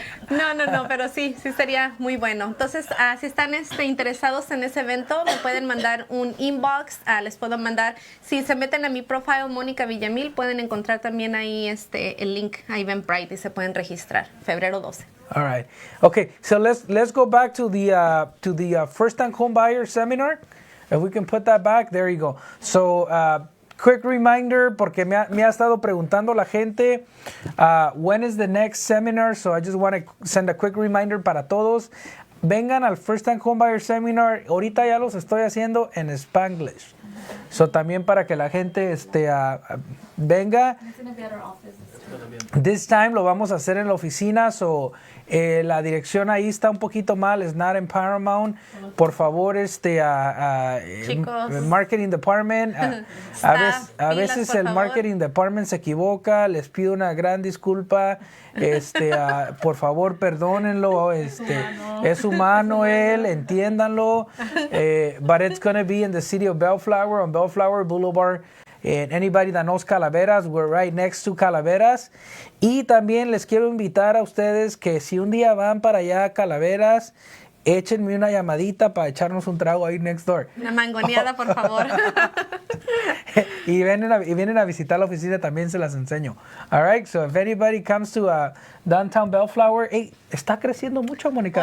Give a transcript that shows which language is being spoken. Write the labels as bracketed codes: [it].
[es] No, pero sí sería muy bueno. Entonces, si están interesados en ese evento, me pueden mandar un inbox. Les puedo mandar, si se meten a mi profile, Mónica Villamil, pueden encontrar también ahí el link a Eventbrite y se pueden registrar, febrero 12. [en] All right. Okay, so let's go back to the first-time home buyer seminar. If we can put that back, there you go. So, quick reminder, [es] porque me ha estado preguntando la gente, [en] when is the next seminar? So I just want to send a quick reminder [es] para todos. [en] Vengan al first-time home buyer seminar. [es] Ahorita ya los estoy haciendo en Spanglish. So también para que la gente venga. [en] This time [es] lo vamos a hacer en la oficina, so la dirección ahí está un poquito mal, es [en] not in Paramount. [es] Por favor, Chicos, marketing department, a veces el marketing department se equivoca, les pido una gran disculpa, por favor perdónenlo, es humano él, entiéndanlo, [en] but it's gonna be in the city of Bellflower, on Bellflower Boulevard. And anybody that knows Calaveras, we're right next to Calaveras. [es] Y también les quiero invitar a ustedes que si un día van para allá a Calaveras, échenme una llamadita para echarnos un trago ahí [en] next door. [es] Una mangoneada, por favor. y vienen a visitar la oficina, también se las enseño. [en] All right, so if anybody comes to Downtown Bellflower, hey, [es] está creciendo mucho, Mónica,